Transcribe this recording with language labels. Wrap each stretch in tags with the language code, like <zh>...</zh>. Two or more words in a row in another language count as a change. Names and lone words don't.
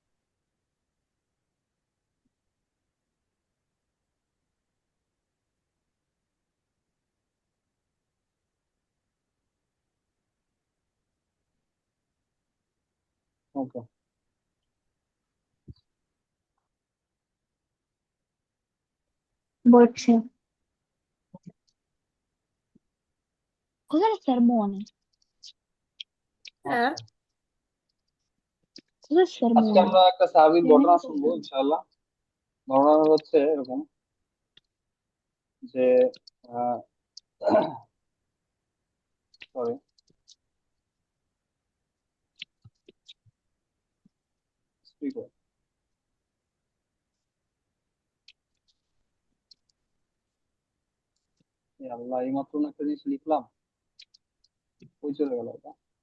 <bn>ওকে। বলছে</bn> <it>cos'è il sermone?</it> <bn>আচ্ছা,</bn> <it>Cos'è il</it> <bn>আজকে</bn> <it>sermone?</it> <bn>আমরা একটা সাহাবীর ঘটনা</bn> <it>Spiegami</it> <bn>শুনবো</bn> <it>cos'è.</it> <bn>ইনশাআল্লাহ। ঘটনা হচ্ছে এরকম যে সরি, স্পিকার, আল্লাহ এই মাত্র না একটা জিনিস লিখলাম, ওই চলে গেল এটা।</bn>